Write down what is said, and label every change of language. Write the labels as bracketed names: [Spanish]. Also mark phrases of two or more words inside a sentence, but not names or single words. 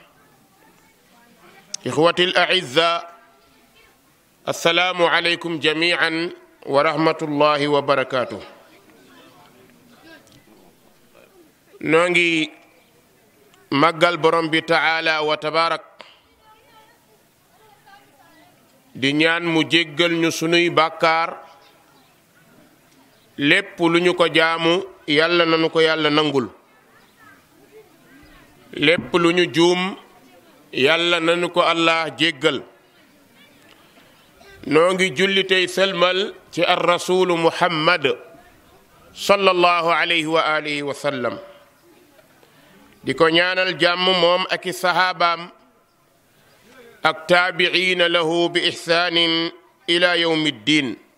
[Arabic] إخوتي الأعزاء السلام عليكم جميعا ورحمة الله وبركاته. [Wolof] نونغي مغال بروم بي [Arabic] تعالى وتبارك [Wolof] di ñaan mu jéggal ñu sunuy bàkkaar lépp lu ñu ko jaamu yàlla nanu ko yàlla nangul lépp lu ñu juum yàlla nanu ko allah jéggal noo ngi julli tey selmal ci ar rasulu muhammad [Arabic] صلى الله عليه وعلى آله وسلم [Wolof] di ko ñaanal jàmm moom ak i sahabaam ak [Arabic] تابعين له بإحسان إلى يوم الدين.